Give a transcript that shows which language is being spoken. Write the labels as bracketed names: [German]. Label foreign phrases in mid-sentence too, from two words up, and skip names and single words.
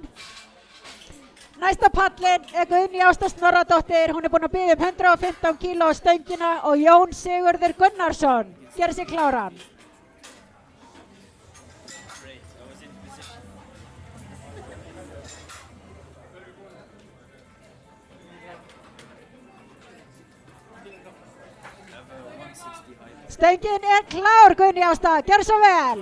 [Icelandic] Næsta pallin er Guðný Ásta Snorradóttir, hún er búin að biðja 115 kíló á stöngina og Jón Sigurður Gunnarsson gerir sig kláran. [English] Great, I was in position. I have a 160 height. [Icelandic] Stöngin er klár, Guðni Ásta, gjör svo vel.